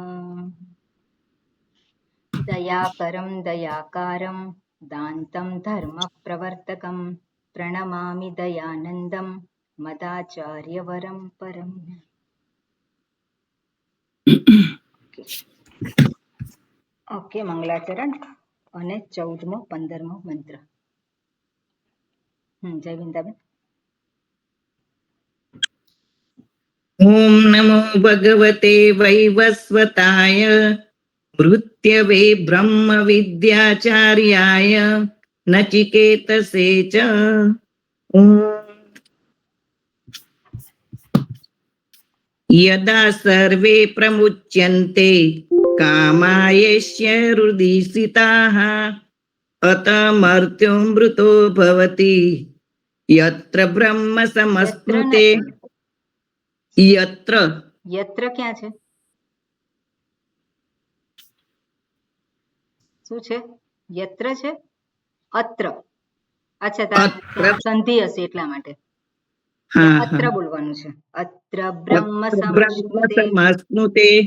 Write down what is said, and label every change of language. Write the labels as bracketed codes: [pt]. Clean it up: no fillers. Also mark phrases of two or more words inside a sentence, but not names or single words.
[sa] दयाकरं दयाकारं दान्तं धर्मप्रवर्तकं प्रणमामि दयानन्दं मदाचार्यवरं परम्। [gu] ઓકે મંગલાચરણ અને 14મો 15મો મંત્ર. જય વિંદાબેન. [sa] ओम नमो भगवते वैवस्वताय मृत्यवे ब्रह्म विद्याचार्याय नचिकेतसे च यदा सर्वे प्रमुच्यन्ते कामायस्य हृदि स्थिताः अत मर्त्युमृतो भवति यत्र ब्रह्म समस्नुते यत्र [gu] યત્ર ક્યાં છે? શું છે? યત્ર છે? અત્ર. અચ્છા, સંધિ હશે એટલા માટે અત્ર બોલવાનું છે. [sa] અત્ર બ્રહ્મ સમસ્નુતે.